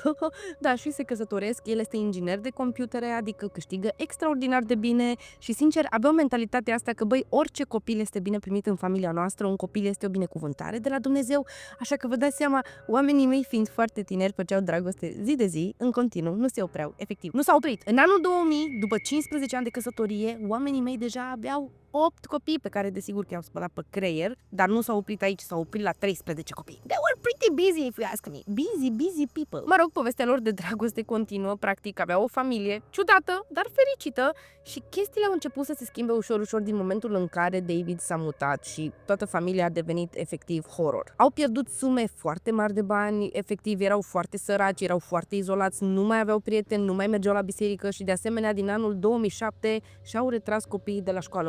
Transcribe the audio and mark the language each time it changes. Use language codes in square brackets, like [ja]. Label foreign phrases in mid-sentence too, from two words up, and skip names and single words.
[ro] Da, și se căsătoresc, el este inginer de computere, adică câștigă extraordinar de bine și sincer aveau mentalitatea asta că, băi, orice copil este bine primit în familia noastră, un copil este o binecuvântare de la Dumnezeu, așa că vă dați seama, oamenii mei fiind foarte tineri, făceau dragoste zi de zi, în continuu, nu se opreau, efectiv. Nu s-au oprit. În anul 2000, după 15 ani de căsătorie, oamenii mei deja aveau 8 copii pe care desigur că i-au spălat pe creier, dar nu s-au oprit aici, s-au oprit la 13 copii. [en] They were pretty busy if you ask me. Busy people. [ro] Mă rog, povestea lor de dragoste continuă, practic aveau o familie ciudată, dar fericită și chestiile au început să se schimbe ușor din momentul în care David s-a mutat și toată familia a devenit efectiv horror. Au pierdut sume foarte mari de bani, efectiv erau foarte săraci, erau foarte izolați, nu mai aveau prieteni, nu mai mergeau la biserică și de asemenea din anul 2007 și-au retras copiii de la școală.